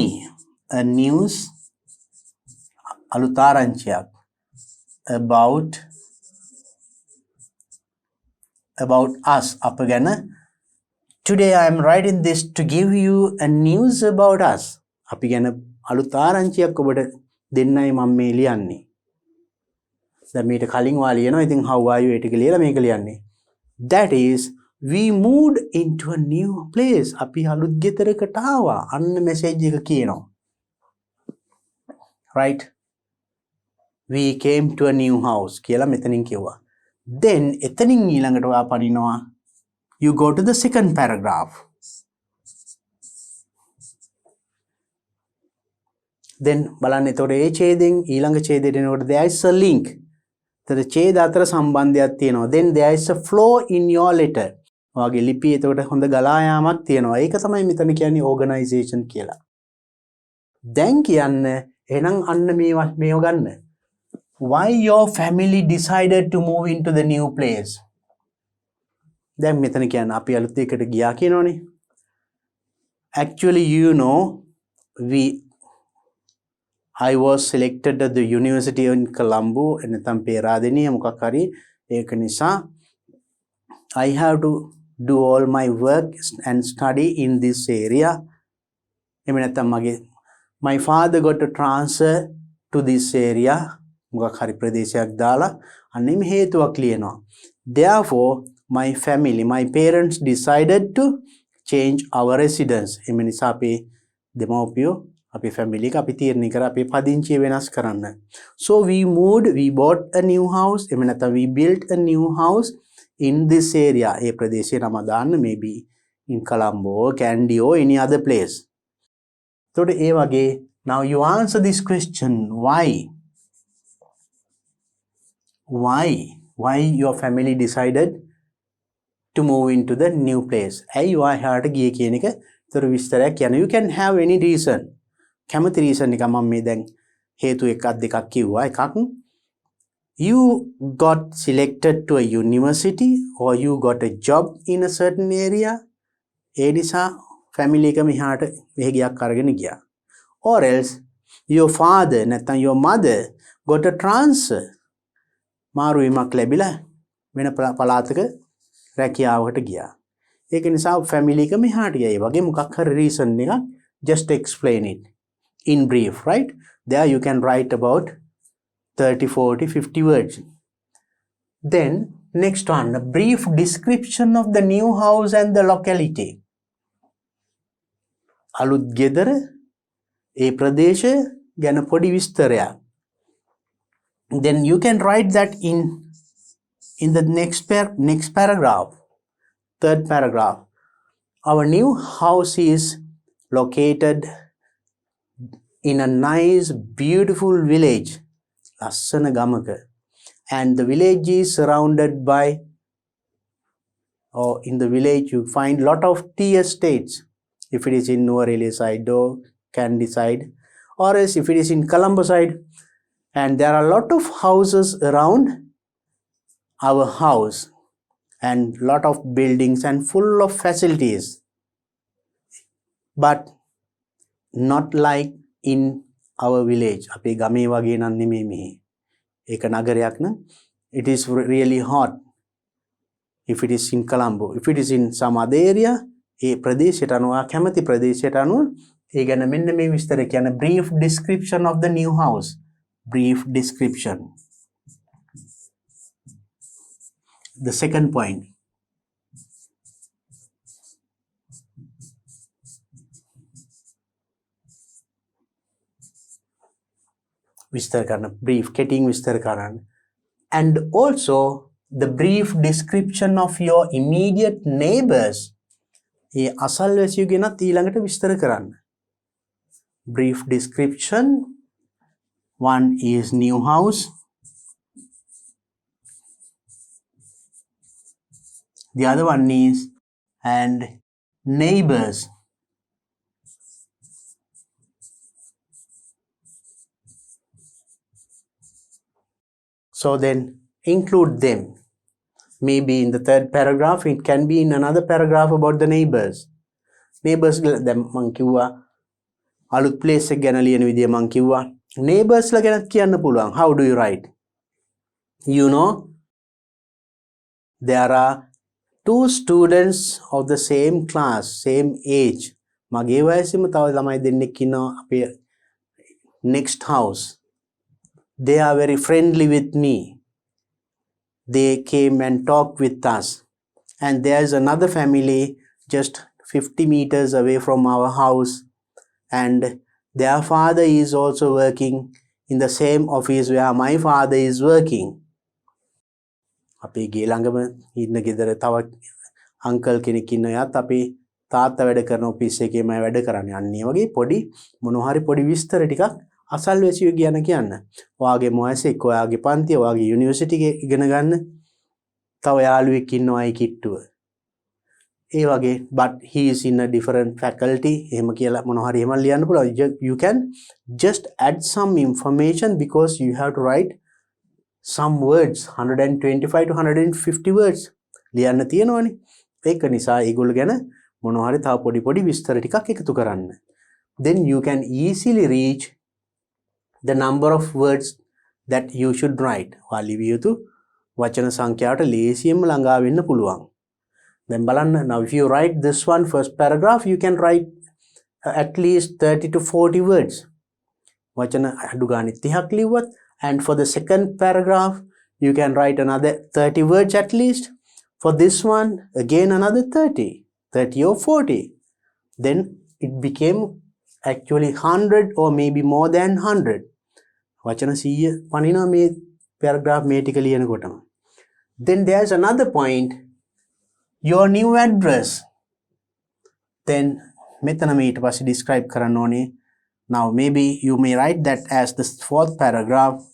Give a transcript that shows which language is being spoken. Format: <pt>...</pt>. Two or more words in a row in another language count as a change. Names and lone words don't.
<en>A news alutaranchiyak about us. Apagana today I am writing this to give you a news about us.</en> <si>අපි ගැන අලුත් ආරංචියක් ඔබට දෙන්නයි mම මේ ලියන්නේ. දැන් මේට කලින් වා ලියනවා. ඉතින්</si> <en>how are you</en> <si>ඒක ලියලා මේක ලියන්නේ.</si> <en>That is we moved into a new place.</en> <si>අපි අලුත් ගෙදරකට ආවා. අන්න message එක කියනවා.</si> <en>Right? We came to a new house</en> <si>කියලා මෙතනින් කිව්වා.</si> <en>Then</en> <si>එතනින් ඊළඟට ඔයා පනිනවා</si> <en>you go to the second paragraph.</en> <si>then බලන්න එතකොට ඒ ඡේදයෙන් ඊළඟ ඡේදයට එනකොට</si> <en>there is a link.</en> <si>එතකොට ඡේද අතර සම්බන්ධයක් තියෙනවා.</si> <en>then there is a flow in your letter.</en> <si>ඔයාගේ ලිපියේ එතකොට හොඳ ගලා යාමක් තියෙනවා. ඒක තමයි මෙතන කියන්නේ organization කියලා. දැන් කියන්න එහෙනම් අන්න මේව ගන්න.</si> <en>Why your family decided to move into the new place?</en> <si>දැන් මෙතන කියන්න අපි අලුත් එකකට ගියා කියනෝනේ.</si> <en>Actually, you know, I was selected at the University in Colombo</en> <si>එනතම් පේරාදෙනිය මොකක් හරි ඒක නිසා</si> <en>I have to do all my work and study in this area.</en> <si>එහෙම නැත්නම්</si> <en>my father got a transfer to this area.</en> <si>මොකක් හරි ප්‍රදේශයක් දාලා අන්න මේ හේතුවක් ලියනවා.</si> <en>Therefore, my family, my parents decided to change our residence.</en> <si>එහෙම නිසා අපේ දෙමව්පියෝ අපේ family එක අපි තීරණය කරා අපේ පදිංචිය වෙනස් කරන්න.</si> <en>So we moved, we bought a new house.</en> <si>එහෙම නැත්නම්</si> <en>we built a new house in this area.</en> <si>ඒ ප්‍රදේශේ නම දාන්න</si> <en>maybe in Colombo, Kandy or any other place.</en> <si>එතකොට ඒ වගේ</si> <en>now you answer this question why your family decided to move into the new place.</en> <si>ඇයි ඔයා එහාට ගියේ කියන එක ඒතර විස්තරයක් කියන.</si> <en>You can have any reason.</en> <si>කැමති reason එක මම මේ දැන් හේතු එකක් දෙකක් කිව්වා.</si> <en>එකක් you got selected to a university or you got a job in a certain area.</en> <si>ඒ නිසා family එක මෙහාට වෙහෙගයක් අරගෙන ගියා.</si> <en>Or else your father නැත්නම් your mother got a transfer.</en> <si>මාරු වීමක් ලැබිලා වෙන පළාතක රැකියාවකට ගියා. ඒක නිසා family එක මෙහාට ගියා. ඒ වගේ මොකක් හරි reason එකක්</si> <en>just explain it in brief, right? There you can write about 30, 40, 50 words. Then next one, a brief description of the new house and the locality.</en> <si>අලුත් ගෙදර ඒ ප්‍රදේශය ගැන පොඩි විස්තරයක්.</si> <en>Then you can write that in the next paragraph. Third paragraph. Our new house is located in a nice, beautiful village.</en> <si>ලස්සන ගමක.</si> <en>And the village is surrounded by, or in the village you find lot of tea estates. If it is in Nuwara side or Kandy side, or else if it is in Colombo side, and there are a lot of houses around our house and lot of buildings and full of facilities, but not like in our village.</en> <si>අපේ ගමේ වගේ නම් නෙමෙයි මෙහි. ඒක නගරයක් නම්</si> <en>it is really hot if it is in Colombo. If it is in some other area,</en> <si>ඒ ප්‍රදේශයට අනුව කැමති ප්‍රදේශයට අනුව ඒ ගැන මෙන්න මේ විස්තර කියන</si> <en>brief description of the new house. Brief description. The second point.</en> <si>විස්තර කරන brief කෙටියෙන් විස්තර කරන්න.</si> <en>And also the brief description of your immediate neighbors.</en> <si>ඒ අසල්වැසියෝ ගැනත් ඊළඟට විස්තර කරන්න.</si> <en>Brief description. One is new house. The other one is and neighbors. So then include them. Maybe in the third paragraph, it can be in another paragraph about the neighbors.</en> <si>Neighbors දැන් මං කිව්වා අලුත් place එක ගැන ලියන විදිය මං කිව්වා. Neighbors ලා ගැනත් කියන්න පුළුවන්.</si> <en>How do you write? You know, there are two students of the same class, same age.</en> <si>මගේ වයසෙම තව ළමයි දෙන්නෙක් ඉන්නවා අපේ</si> <en>next house. They are very friendly with me. They came and talked with us. And there is another family just 50 meters away from our house. And their father is also working in the same office where my father is working.</en> <si>අපේ ගේ ළඟම ඉන්න ගෙදර තව අංකල් කෙනෙක් ඉන්නවා. යාත් අපේ තාත්තා වැඩ කරන ඔෆිස් එකේමයි වැඩ කරන්නේ. අන්න ඒ වගේ පොඩි මොනවා හරි පොඩි විස්තර ටිකක් අසල්වැසියෝ කියන කියන්න. ඔයාගේ මොයසෙක් ඔයාගේ පන්තිය ඔයාගේ යුනිවර්සිටි එකේ ඉගෙන ගන්න තව යාළුවෙක් ඉන්නවයි කිට්ටුව. ඒ වගේ</si> <en>but he is in a different faculty</en> <si>එහෙම කියලා මොන හරි එහෙම ලියන්න පුළුවන්.</si> <en>You can just add some information because you have to write some words 125 to 150 words</en> <si>ලියන්න තියෙනවනේ. ඒක නිසා ඒගොල්ලෝ ගැන මොන හරි තව පොඩි විස්තර ටිකක් එකතු කරන්න.</si> <en>Then you can easily reach the number of words that you should write.</en> <si>ලිවිය යුතු වචන සංඛ්‍යාවට ලේසියෙන්ම ළඟා වෙන්න පුළුවන්. Then බලන්න,</si> <en>now if you write this one first paragraph, you can write at least 30 to 40 words.</en> <si>වචන අඩු ගානේ 30ක් ලිව්වත්,</si> <en>and for the second paragraph you can write another 30 words at least. For this one again another 30 or 40. Then it became actually 100 or maybe more than 100.</en> <si>වචන 100 පනිනවා මේ paragraph මේ ටික ලියනකොටම.</si> <en>Then there's another point, your new address.</en> <si>Then මෙතන මේ ඊට පස්සේ describe කරන්න ඕනේ.</si> <en>Now maybe you may write that as the fourth paragraph.</en>